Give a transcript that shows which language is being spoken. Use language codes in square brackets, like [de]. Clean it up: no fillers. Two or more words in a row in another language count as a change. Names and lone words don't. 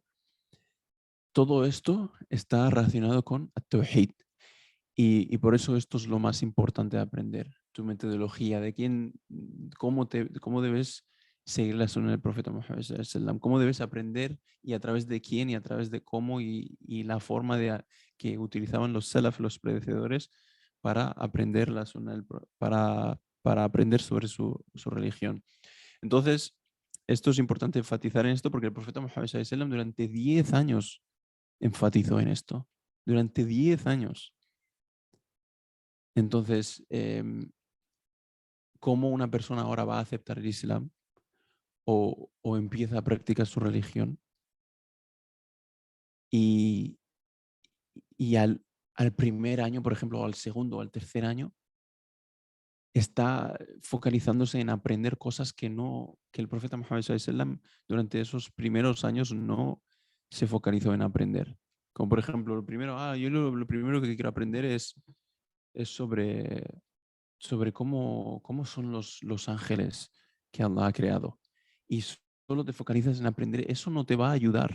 [es] Todo esto está relacionado con Tawhid. Y por eso esto es lo más importante de aprender, tu metodología, de cómo debes seguir la sunna del profeta Muhammad [ar] صلى الله عليه وسلم, [es] cómo debes aprender y a través de quién y a través de cómo y la forma que utilizaban los salaf, los predecesores, para aprender la sunna para aprender sobre su religión. Entonces, esto es importante enfatizar en esto porque el profeta Muhammad [ar] صلى الله عليه وسلم [es] durante 10 años enfatizó en esto, durante 10 años. Entonces, ¿cómo una persona ahora va a aceptar el Islam o empieza a practicar su religión y, y al primer año, por ejemplo, o al segundo o al tercer año, está focalizándose en aprender cosas que el profeta Muhammad [ar] صلى الله عليه وسلم [es] durante esos primeros años no se focalizó en aprender? Como por ejemplo, yo lo primero que quiero aprender es sobre cómo son los ángeles que Allah ha creado. Y solo te focalizas en aprender, eso no te va a ayudar.